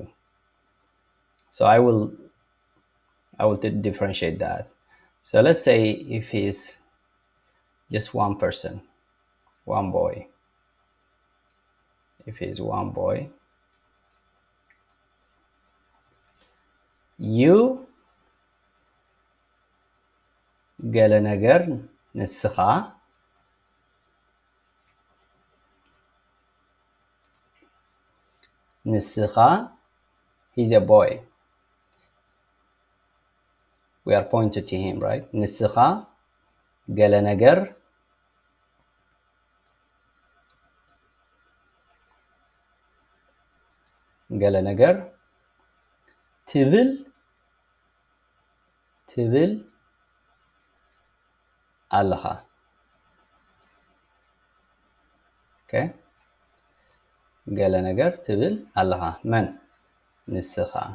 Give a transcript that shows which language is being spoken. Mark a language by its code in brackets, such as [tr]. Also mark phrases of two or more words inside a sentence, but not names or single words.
[en] So I will differentiate that. So let's say if he's just one person, one boy. If he's one boy, you [ti] ገለ ነገር ንስኻ [en] he's a boy. We are pointed to him, right? [ti] ንስኻ ገለ ነገር ትብል ኣለኻ okay ገለ ነገር ትብል ኣለኻ መን ንስኻ